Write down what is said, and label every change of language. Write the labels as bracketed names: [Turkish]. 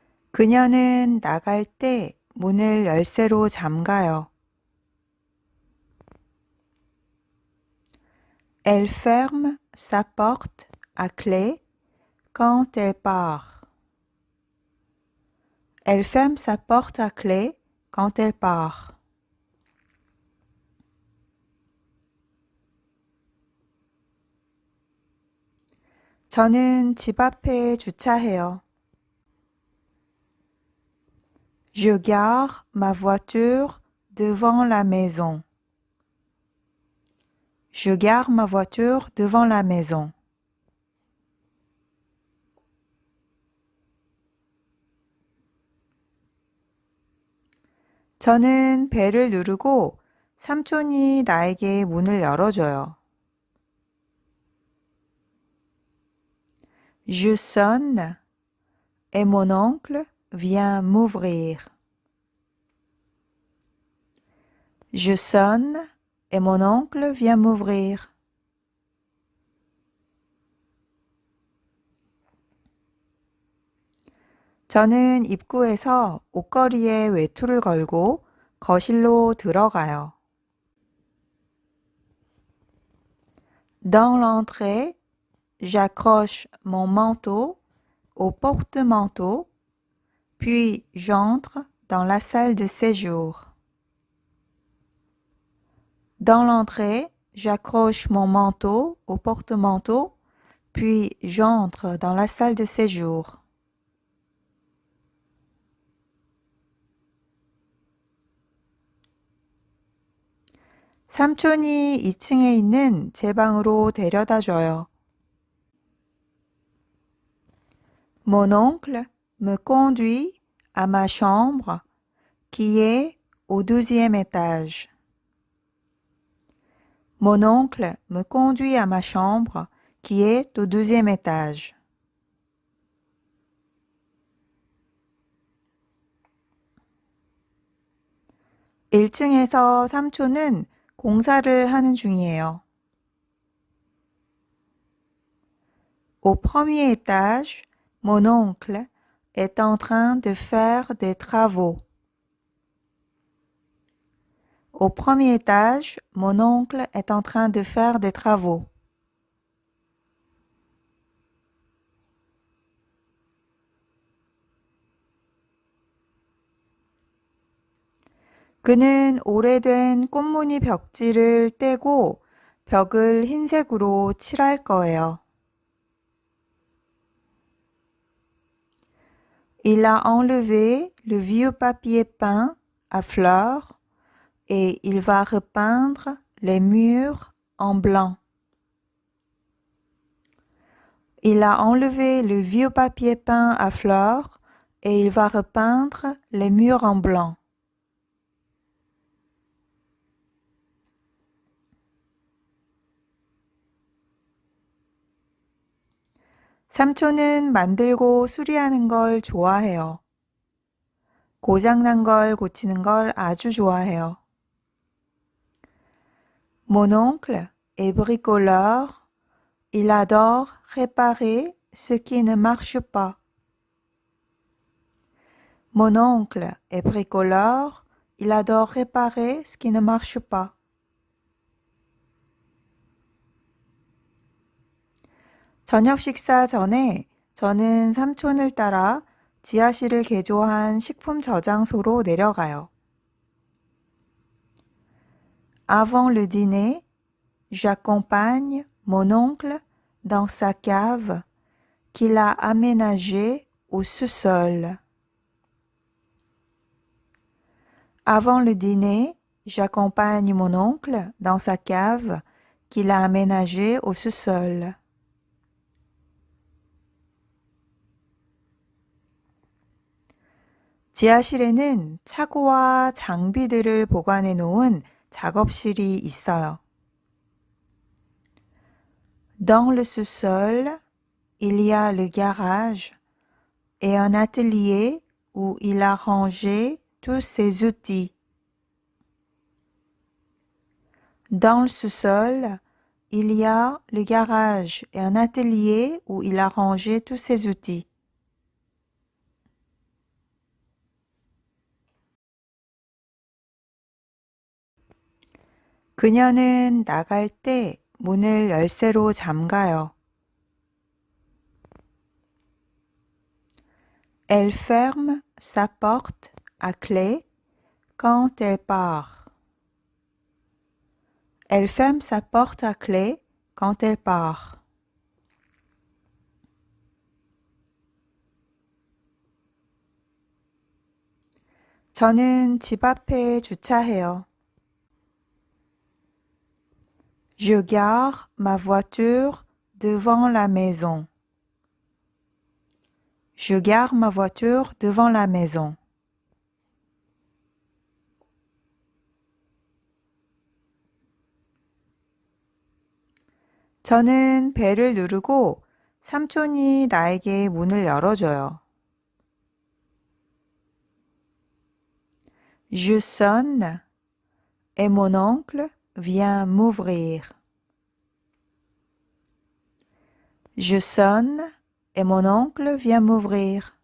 [Korean] 그녀는 나갈 때 문을 열쇠로 잠가요. [French] Elle ferme sa porte à clé quand elle part. Elle ferme sa porte à clé quand elle part. [Korean] 저는 집 앞에 주차해요. [French] Je gare ma voiture devant la maison. Je gare ma voiture devant la maison. [Korean] 저는 벨을 누르고 삼촌이 나에게 문을 열어줘요. [French] Je sonne et mon oncle vient m'ouvrir. Je sonne et mon oncle vient m'ouvrir. [Korean] 저는 입구에서 옷걸이에 외투를 걸고 거실로 들어가요. [French] Dans l'entrée, j'accroche mon manteau au porte-manteau, puis j'entre dans la salle de séjour. Dans l'entrée, j'accroche mon manteau au porte-manteau, puis j'entre dans la salle de séjour. [Korean] 삼촌이 2층에 있는 제 방으로 데려다 줘요. [French] Mon oncle me conduit à ma chambre qui est au 12e étage. Mon oncle me conduit à ma chambre qui est au 12e étage. [Korean] (1층에서) 삼촌은 공사를 하는 중이에요. [French] Au premier étage, mon oncle est en train de faire des travaux. Au premier étage, mon oncle est en train de faire des travaux. [Korean] 그는 오래된 꽃무늬 벽지를 떼고 벽을 흰색으로 칠할 거예요. [French] Il a enlevé le vieux papier peint à fleurs et il va repeindre les murs en blanc. Il a enlevé le vieux papier peint à fleurs et il va repeindre les murs en blanc. [Korean] 삼촌은 만들고 수리하는 걸 좋아해요. 고장난 걸 고치는 걸 아주 좋아해요. [French] Mon oncle est bricoleur. Il adore réparer ce qui ne marche pas. Mon oncle est bricoleur. Il adore réparer ce qui ne marche pas. [Korean] 저녁 식사 전에 저는 삼촌을 따라 지하실을 개조한 식품 저장소로 내려가요. [French] Avant le dîner, j'accompagne mon oncle dans sa cave qu'il a aménagée au sous-sol. Avant le dîner, j'accompagne mon oncle dans sa cave qu'il a aménagée au sous-sol. [Korean] 지하실에는 차고와 장비들을 보관해 놓은 작업실이 있어요. [French] Dans le sous-sol, il y a le garage et un atelier où il a rangé tous ses outils. Dans le sous-sol, il y a le garage et un atelier où il a rangé tous ses outils. [Korean] 그녀는 나갈 때 문을 열쇠로 잠가요. [French] Elle ferme sa porte à clé quand elle part. Elle ferme sa porte à clé quand elle part. [Korean] 저는 집 앞에 주차해요. [French] Je gare ma voiture devant la maison. Je gare ma voiture devant la maison. [Korean] 저는 벨을 누르고 삼촌이 나에게 문을 열어줘요. [French] Je sonne et mon oncle vient m'ouvrir. Je sonne et mon oncle vient m'ouvrir.